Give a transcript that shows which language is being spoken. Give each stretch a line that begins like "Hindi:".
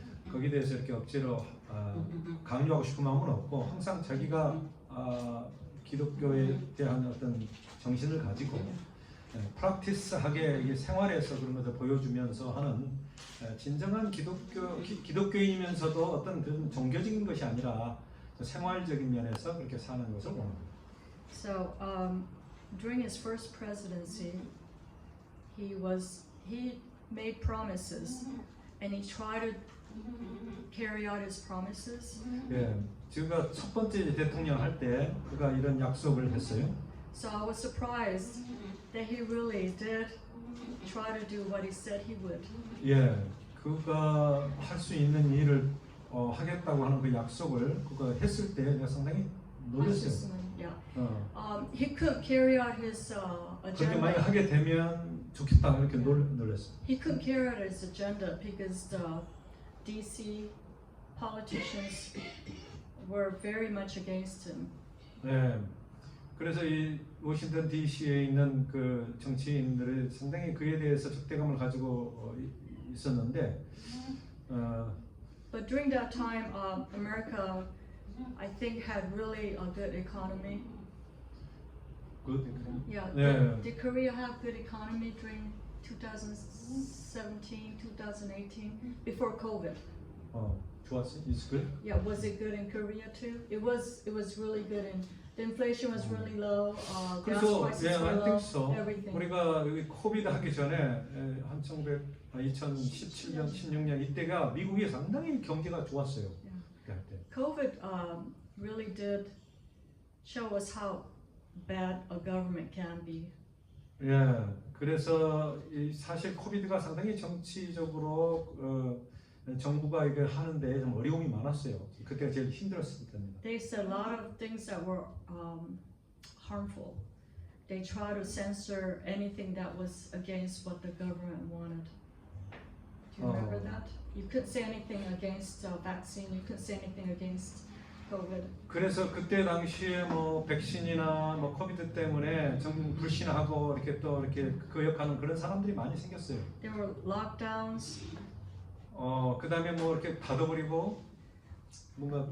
Korean: 거기에 대해서 이렇게 억지로 강요하고 싶은 마음은 없고 항상 자기가 기독교에 대한 어떤 정신을 가지고 프랙티스하게 이게 생활에서 그런 것을 보여주면서 하는 진정한 기독교인이면서도 어떤 그런 종교적인 것이 아니라 생활적인 면에서 그렇게 사는 것을 봅니다.
English: So during his first presidency, he made promises, and he tried to carry out his promises.
Korean: 예, 제가 첫 번째 대통령 할 때 그가 이런 약속을 했어요.
English: So I was surprised that he really did try to do what he said he would.
Korean: 예, 그가 할 수 있는 일을 하겠다고 하는 그 약속을 그가 했을 때 내가 상당히 놀랐어요.
English: Yeah. 어, He couldn't carry out his
Korean: 그렇게 많이
English: agenda.
Korean: 하게 되면 좋겠다 이렇게 놀랐어요.
English: He couldn't carry out his agenda because the DC politicians were very much against him.
Korean: 네, 그래서 이 워싱턴 D.C.에 있는 그 정치인들이 상당히 그에 대해서 적대감을 가지고 있었는데,
English: But during that time, America, I think, had really a good economy. Yeah. Yeah. Did Korea have good economy during 2017, 2018, before COVID?
Korean: 좋았어,
English: it's good. Yeah, was it good in Korea too? It was really good, and the inflation was really low. Gas
Korean: 그래서
English: prices
Korean: 예,
English: were I low. think so. Everything.
Korean: 우리가 여기 코비드 하기 전에 2017년, 16년 이때가 미국이 상당히 경제가 좋았어요. 그때 할 때.
English: COVID really did show us how bad a government can be.
Korean: 예, 그래서 사실 코비드가 상당히 정치적으로 정부가 이걸 하는데 좀 어려움이 많았어요. 그때가 제일 힘들었을 때입니다.
English: They said a lot of things that were harmful. They tried to censor anything that was against what the government wanted. Do you remember that? You couldn't say anything against vaccine. You couldn't say anything against COVID.
Korean: 그래서 그때 당시에 뭐 백신이나 뭐 코비드 때문에 좀 불신하고 이렇게 또 이렇게 거역하는 그런 사람들이 많이 생겼어요.
English: There were lockdowns.
Korean: 그다음에 뭐 이렇게 닫아버리고 뭔가